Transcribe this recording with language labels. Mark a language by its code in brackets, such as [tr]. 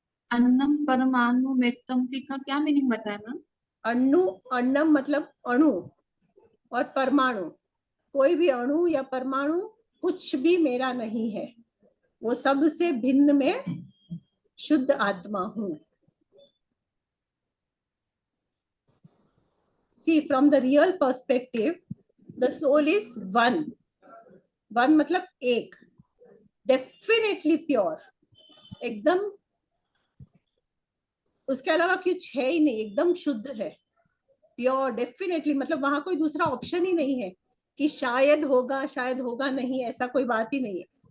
[hi] अन्नम परमाणु मेत्तम्पी का क्या मीनिंग बताया मैम? अणु, अन्नम मतलब अणु और परमाणु, कोई भी अणु या परमाणु कुछ भी मेरा नहीं है, वो सबसे भिन्न में शुद्ध आत्मा हूं। [en] See, from the real perspective, the soul is one. [hi] One मतलब एक, [en] definitely pure, [hi] एकदम, उसके अलावा कुछ है ही नहीं, एकदम शुद्ध है, प्योर, डेफिनेटली, मतलब वहां कोई दूसरा ऑप्शन ही नहीं है कि शायद होगा नहीं, ऐसा कोई बात ही नहीं है।